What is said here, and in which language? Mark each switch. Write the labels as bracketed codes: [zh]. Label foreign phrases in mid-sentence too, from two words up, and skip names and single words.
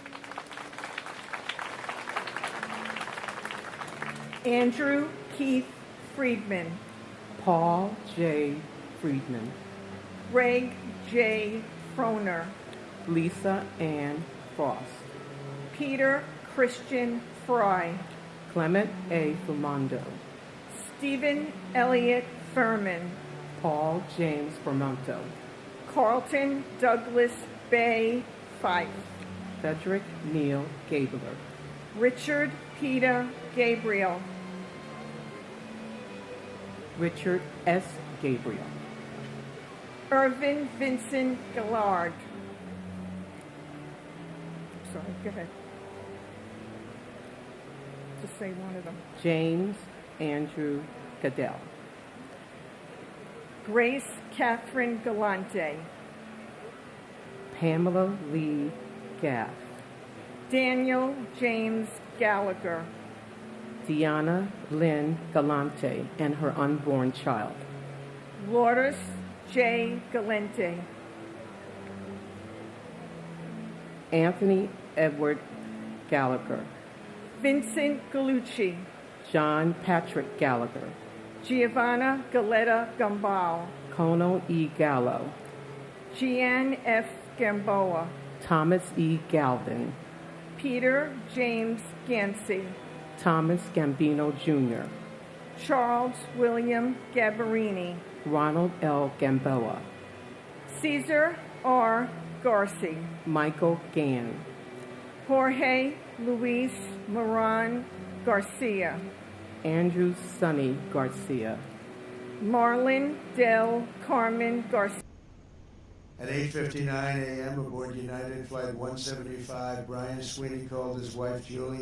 [en] Andrew Keith Friedman. Paul J. Friedman. Greg J. Froner. Lisa Ann Frost. Peter Christian Fry. Clement A. Fumando. Stephen Elliott Furman. Paul James Formonto. Carlton Douglas Bay Fife. Frederick Neil Gabler. Richard Peter Gabriel. Richard S. Gabriel. Irvin Vincent Gillard. Sorry, go ahead. Just say one of them. James Andrew Goodell. Grace Catherine Galante. Pamela Lee Gaff. Daniel James Gallagher. Deanna Lynn Galante and her unborn child. Lourdes J. Galante. Anthony Edward Gallagher. Vincent Gallucci. John Patrick Gallagher. Giovanna Galetta Gambal. Kono E. Gallo. Gian F. Gamboa. Thomas E. Galvin. Peter James Gansey. Thomas Gambino Jr. Charles William Gabarini. Ronald L. Gamboa. Caesar R. Garci. Michael Gann. Jorge Luis Moran Garcia. Andrew Sonny Garcia. Marlon Del Carmen Garcia. At 8:59 a.m. aboard United Flight 175, Brian Sweeney called his wife Julie.